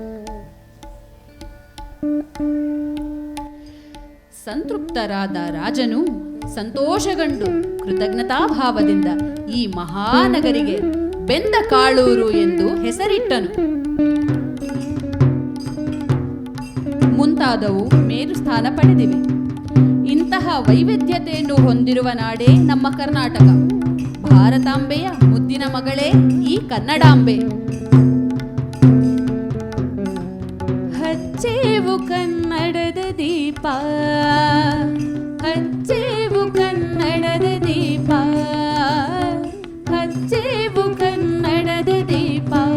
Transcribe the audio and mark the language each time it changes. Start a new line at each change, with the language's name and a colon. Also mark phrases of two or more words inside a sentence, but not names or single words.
Kannada: ಸಂತೃಪ್ತರಾದ ರಾಜನು ಸಂತೋಷಗೊಂಡು ಕೃತಜ್ಞತಾಭಾವದಿಂದ ಈ ಮಹಾನಗರಿಗೆ ಬೆಂದ ಕಾಳೂರು ಎಂದು ಹೆಸರಿಟ್ಟನು. ಮುಂತಾದವು ಮೇರು ಸ್ಥಾನ ಪಡೆದಿವೆ. ಇಂತಹ ವೈವಿಧ್ಯತೆಯನ್ನು ಹೊಂದಿರುವ ನಾಡೇ ನಮ್ಮ ಕರ್ನಾಟಕ. ಭಾರತಾಂಬೆಯ ಮುದ್ದಿನ ಮಗಳೇ ಈ ಕನ್ನಡಾಂಬೆ. ಹಚ್ಚೇವು ಕನ್ನಡದ ದೀಪ, ಹಚ್ಚೇವು ಕನ್ನಡದ ದೀಪ, ಹಚ್ಚೇವು ಕನ್ನಡದ ದೀಪ,